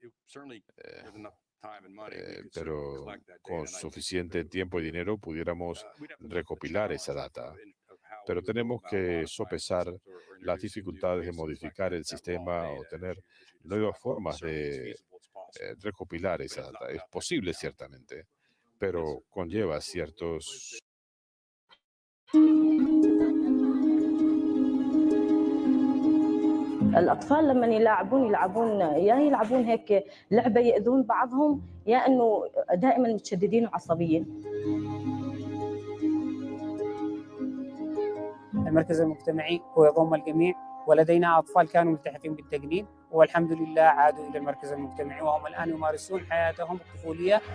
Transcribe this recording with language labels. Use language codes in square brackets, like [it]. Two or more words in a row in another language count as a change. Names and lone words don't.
[es] Pero con suficiente tiempo y dinero pudiéramos recopilar esa data. Pero tenemos que sopesar las dificultades de modificar el sistema o tener nuevas formas de recopilar esa data. Es posible, ciertamente, pero conlleva ciertos... [ar] الأطفال لما يلعبون يا يلعبون هيك لعبة يأذون بعضهم يا إنه دائما متشددين وعصبيين. المركز المجتمعي هو يضم الجميع ولدينا أطفال كانوا ملتحقين بالتجنيد والحمد لله عادوا إلى المركز المجتمعي وهم الآن يمارسون حياتهم الطفولية.